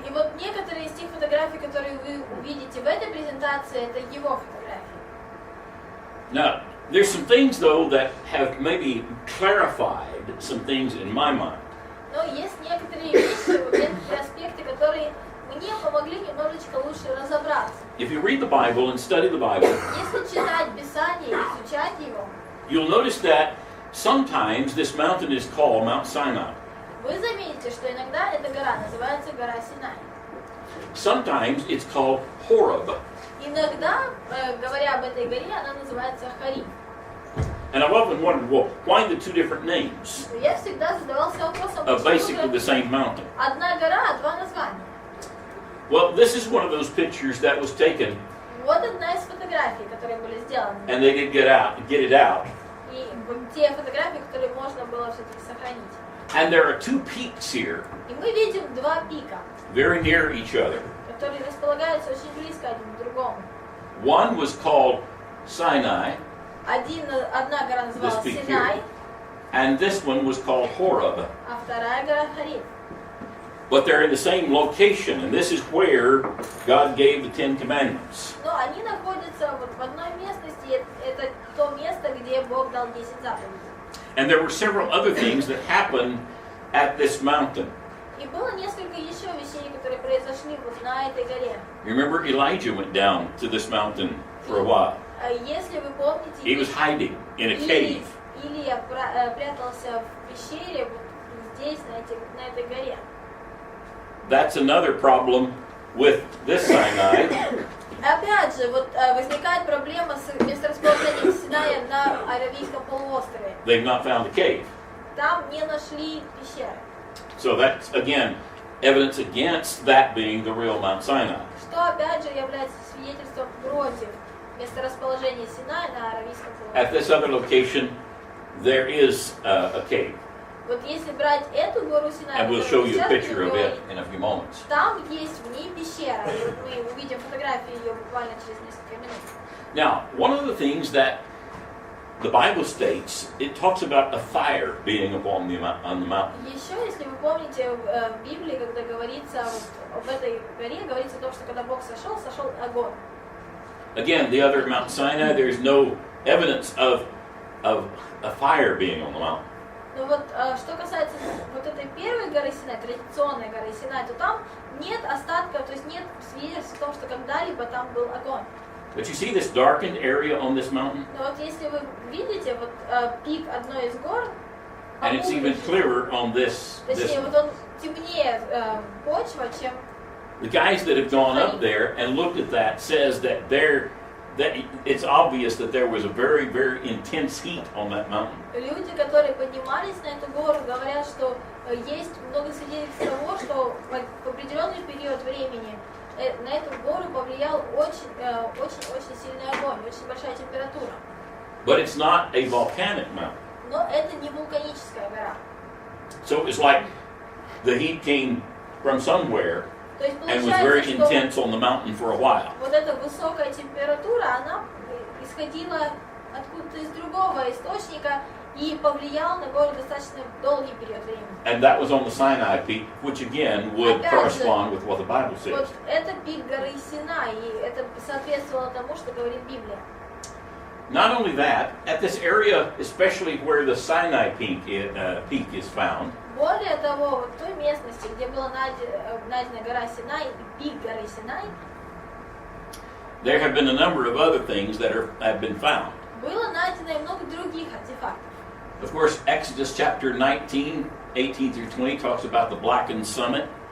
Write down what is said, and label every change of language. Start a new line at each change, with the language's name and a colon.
Russian: И вот некоторые из тех фотографий, которые вы увидите в этой презентации, это его фотографии.
English: Now, there's some things though that have maybe clarified some things in my mind.
Russian: Но есть некоторые вещи, вот некоторые аспекты, которые мне помогли немножечко лучше разобраться.
English: If you read the Bible and study the Bible,
Russian: Если читать Писание и изучать его,
English: you'll notice that sometimes this mountain is called Mount Sinai.
Russian: вы заметите, что иногда эта гора называется гора Синай.
English: Sometimes it's called Horeb.
Russian: Иногда, говоря об этой горе, она называется Харим.
English: And I've often wondered, well, why the two different names
Russian: Я всегда задавался вопросом,
English: of basically the
Russian: почему
English: same mountain?
Russian: одна гора, а два названия.
English: Well, this is one of those pictures that was taken,
Russian: Вот одна из фотографий, которые были сделаны.
English: and they did get it out.
Russian: И вот те фотографии, которые можно было все-таки сохранить.
English: And there are two peaks here,
Russian: И мы видим два пика,
English: very near each other.
Russian: которые располагаются очень близко один к другому.
English: One was called Sinai,
Russian: Одна гора называлась
English: This peak
Russian: Синай,
English: and this one was called Horeb.
Russian: а вторая гора Харим.
English: But they're in the same location, and this is where God gave the Ten Commandments.
Russian: Но они находятся вот в одной местности, это то место, где Бог дал 10 заповедей.
English: And there were several other things that happened at this mountain.
Russian: И было несколько еще вещей, которые произошли вот на этой горе.
English: Remember, Elijah went down to this mountain for a while.
Russian: Если вы помните,
English: He was hiding in a cave.
Russian: Илия прятался в пещере вот здесь, на этой горе.
English: That's another problem with this Sinai.
Russian: Опять же, вот возникает проблема с месторасположением Синая на Аравийском полуострове.
English: They've not found a cave.
Russian: Там не нашли пещеры.
English: So that's, again, evidence against that being the real Mount Sinai.
Russian: Что опять же является свидетельством против месторасположения Синая на Аравийском
English: At
Russian: полуострове.
English: this other location, there is a cave.
Russian: Вот если брать эту гору Синай,
English: And we'll show you a picture of it in a few moments.
Russian: там есть в ней пещера. И вот мы увидим фотографии ее буквально через несколько минут.
English: Now, one of the things that the Bible states, it talks about a fire being upon on the mountain.
Russian: Еще, если вы помните, в Библии, когда говорится вот об этой горе, говорится о том, что когда Бог сошел огонь.
English: Again, the other Mount Sinai, there's no evidence of of a fire being on the mountain.
Russian: Но вот что касается вот этой первой горы Синай, традиционной горы Синай, то там нет остатков, то есть нет свидетельств о том, что когда-либо там был огонь.
English: But you see this darkened area on this mountain?
Russian: Но вот если вы видите вот пик одной из гор,
English: And it's even clearer on this
Russian: точнее, вот он темнее почва, чем...
English: The guys that have gone up there and looked at that says that it's obvious that there was a very, very intense heat on that mountain.
Russian: Люди, которые поднимались на эту гору, говорят, что есть много свидетельств того, что в определенный период времени на эту гору повлиял очень сильный огонь, очень большая температура.
English: But it's not a volcanic mountain.
Russian: Но это не вулканическая гора.
English: So it was like the heat came from somewhere
Russian: То есть
English: and was very
Russian: получается, что
English: intense on the mountain for a while.
Russian: вот эта высокая температура, она исходила откуда-то из другого источника и повлияла на гору достаточно долгий период времени.
English: And that was on the Sinai peak, which again would correspond with what the Bible says.
Russian: Вот это пик горы Синай, и это соответствовало тому, что говорит Библия.
English: Not only that, at this area, especially where the Sinai peak is found,
Russian: Более того, вот в той местности, где была найдена гора Синай и пик горы Синай,
English: there have been a number of other things that have been found.
Russian: было найдено и много других артефактов.
English: Of course, Exodus chapter 19, 18 through 20 talks about the blackened summit.